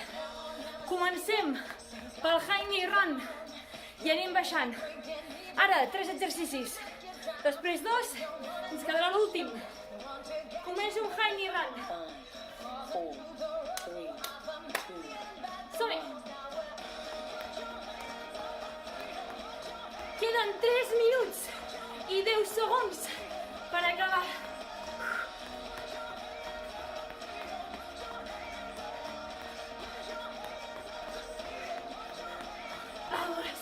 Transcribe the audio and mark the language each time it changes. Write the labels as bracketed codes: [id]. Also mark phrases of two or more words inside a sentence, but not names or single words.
[ca] Comencem pel [en] high knee run [ca] i anem baixant. Ara, 3 exercicis. Després 2, ens quedarà l'últim. Comença un [en] high knee run. [ca] 5, 4, 3, 2. Som-hi. Queden 3 minuts i 10 segons per acabar. Vamos.